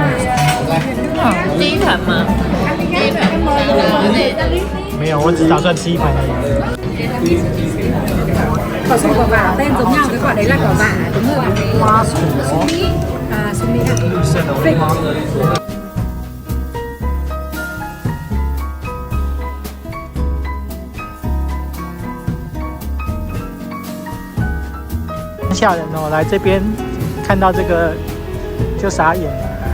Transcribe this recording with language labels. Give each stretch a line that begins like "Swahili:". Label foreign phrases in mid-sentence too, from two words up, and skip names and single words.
Chinese: 第一盘吗？第一盘没有，我只打算吃一盘而已。
Vietnamese: Cỏ sung quả vả tên giống nhau, cái quả đấy là quả vả, đúng rồi bạn.
Chinese: 花朵，
Vietnamese: À, sung mi ạ.
Chinese: 绿色的花。吓人哦！来这边看到这个就傻眼了。